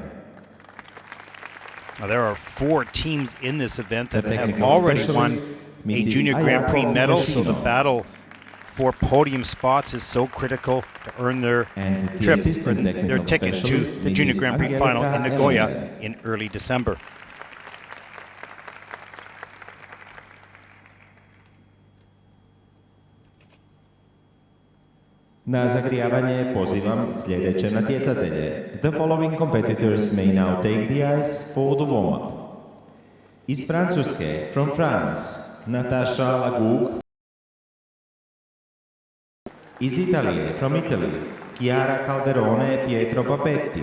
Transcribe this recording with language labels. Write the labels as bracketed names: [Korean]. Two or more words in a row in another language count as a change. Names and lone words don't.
[English] Now, there are 4 teams in this event that The have technical already won specialist, a Mrs. Junior Grand Prix Ayako medal, so the Yoshino. battle for podium spots is so critical to earn their And the trip, assistant their technical ticket to specialist, the Junior Mrs. Grand Prix Angelica final in Nagoya Ellinger. in early December. [Croatian] Na zagrijavanje pozivam sljedeće natjecatelje. [English] The following competitors may now take the ice for the warm-up. [Croatian] Iz Francuske, [English] from France, Natasha Lagoug. [Croatian] Iz Italije, [English] from Italy, Chiara Calderone Pietro Papetti.